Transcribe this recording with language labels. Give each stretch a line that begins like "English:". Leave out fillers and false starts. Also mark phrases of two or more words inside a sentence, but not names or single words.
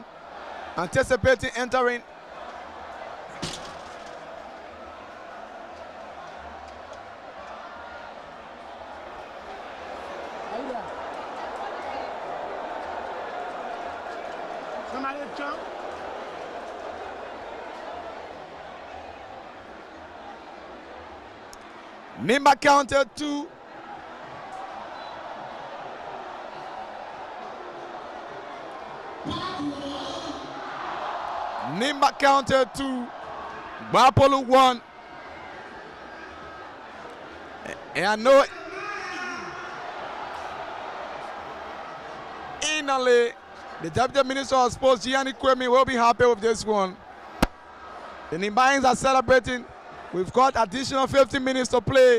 English: Anticipating entering. Somebody jump. Nimba County 2. Nimba County 2. Gbarpolu 1. And I know finally the Deputy Minister of Sports, Gianni Kwemi, will be happy with this one. The Nimbayans are celebrating. We've got additional 15 minutes to play.